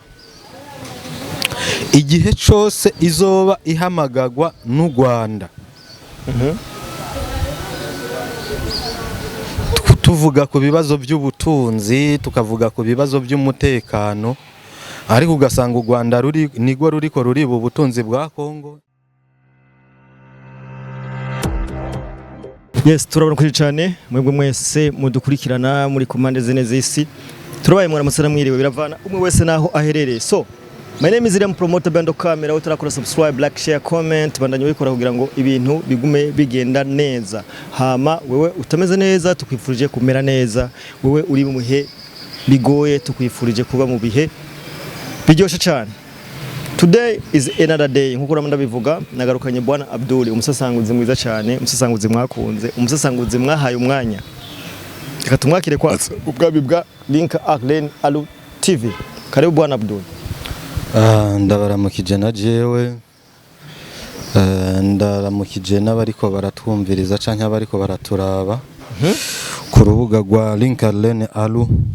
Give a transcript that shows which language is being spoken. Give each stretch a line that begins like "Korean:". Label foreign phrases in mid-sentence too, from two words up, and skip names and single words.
Rundi: igihe cyose izoba ihamagagwa n'u Rwanda tuvuga ku bibazo by'ubutunzi tukavuga ku bibazo by'umutekano ariko ugasanga u Rwanda nigwo ruriko ruriba ubutunzi bwa Kongo. Yes, turabona kuri cyane mwebwe mwese mudukurikirana muri komande zene z'isi turabaye mwara musana mwiriwe biravana umwe wese naho aherereye.
English: So my name is
Rundi: Iriam Promoter Bando Camera, utarakora
English: subscribe, like, share, comment
Rundi: bandanye wikora kugira ngo ibintu bigume bigenda neza. Hama wewe utameze neza tukwifurije kumera neza, wewe uri mu bihe bigoye tukwifurije kuba mu bihe biryoshe cyane.
English: Today is another day
Rundi: nkuko ramanda bivuga nagarukanye bwana Abdul umusasanguzi mwiza cyane, umusasanguzi mwakunze, umusasanguzi mwahaye umwanya. Reka tumwakire kwa ubwabi bwa Link Arlen Alu TV.
Swahili: Karibu bwana Abdul.
Rundi: Ndabaramukije na jewe ndaramukije n'abariko baratwumviriza canke abariko baraturaba ku rubuga rwa Link Arlen Alu.